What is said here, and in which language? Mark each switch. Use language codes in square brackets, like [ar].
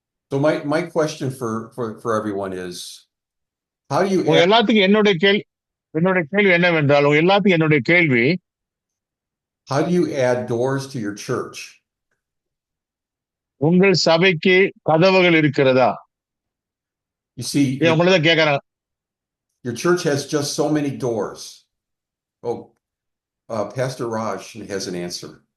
[en] So my question for everyone is, how do you [ta] எல்லாத்துக்கும் என்னோட கேள்வி என்னவென்றால், எல்லாத்துக்கும் என்னுடைய கேள்வி, [en] how do you add doors to your church? [ta] உங்கள் சபைக்கு கதவுகள் இருக்கிறதா? [en] You see, [ta] உங்களதான் கேக்குறாங்க. [en] Your church has just so many doors. Oh, Pastor Raj has an answer.